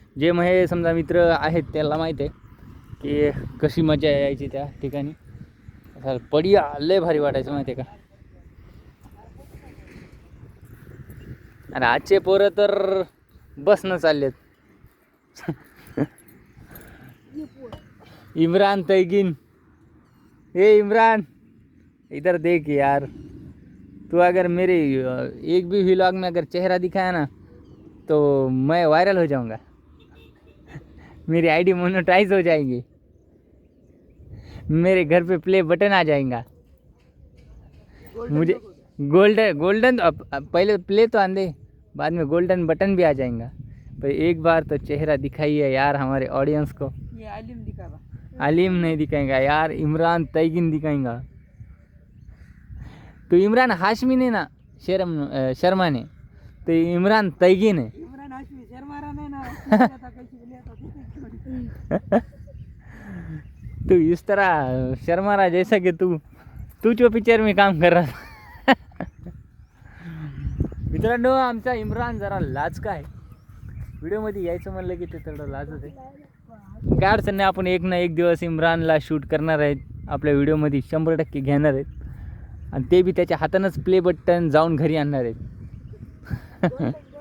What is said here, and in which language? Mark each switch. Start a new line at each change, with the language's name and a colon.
Marathi: जे हे समजा मित्र आहेत त्याला माहीत आहे की कशी मजा यायची त्या ठिकाणी. पडिया लय भारी वाटायचं माहिती आहे का. आणि आजचे पोरं तर बसनं चाललेत.
Hindi: इमरान तैगीन, हे इमरान इधर देख यार, तू अगर मेरे एक भी व्लॉग में अगर चेहरा दिखाया ना तो मैं वायरल हो जाऊंगा. मेरी आईडी मोनेटाइज हो जाएगी, मेरे घर पे प्ले बटन आ जाएगा. मुझे गोल्डन पहले प्ले तो आंदे, बाद में गोल्डन बटन भी आ जाएगा. पर एक बार तो चेहरा दिखाइए यार हमारे ऑडियंस को. ये आलिम दिखावा. आलिम नहीं दिखाएगा यार, इमरान तैगीन दिखाएगा. तो इमरान हाशमी ने ना शर्मा ने, तो इमरान तैगीन है. इमरान हाशमी शर्मा रहा नहीं ना. तू इस तरह शर्मा रहा जैसा कि तू जो पिक्चर में काम कर रहा था.
Marathi: मित्रांनो, आमचा इमरान जरा लाजका आहे. व्हिडिओमध्ये यायचं म्हणलं की ते थोडं लाजत आहे. काय अडचण नाही, आपण एक ना एक दिवस इमरानला शूट करणार आहेत. आपल्या व्हिडिओमध्ये 100% घेणार आहेत. आणि ते बी त्याच्या हातानंच प्ले बटन जाऊन घरी आणणार आहेत.